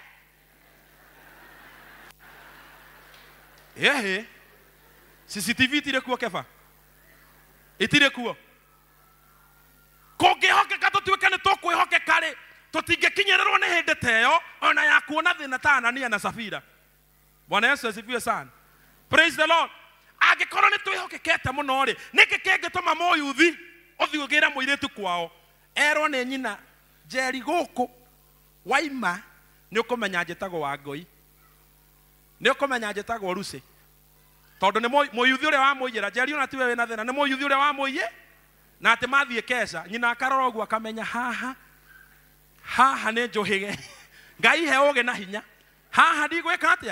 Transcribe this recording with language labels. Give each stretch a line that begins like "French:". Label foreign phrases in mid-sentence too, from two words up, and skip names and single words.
Kikuyu: CCTV tire kuo keba itire kuo kungihokeka tutuike ni tukwihokeka ri tutingikinyererwo ni hindi teyo ona ya kuona thina ta Anania na Safira.
Swahili: Bwana Yesu asifiwe sana.
English: Praise the Lord.
Kikuyu: Angikorwo ni twihokekete muno ri niki kingituma moyuthi uthiugira muiritu kwao erwo ni nyina Njeri guku waima ni ukumenya njitagwo Wangui, ni ukumenya njitagwo Lucy tondu ni moyuthi uria wa muiyira Njeri ona tiwe wina thina ni moyuthi uria wa muiye na ati mathie kesha nyina akarora uguo akamenya haha ni njuhige Ngai he uge na hinya haha ndigwika atia.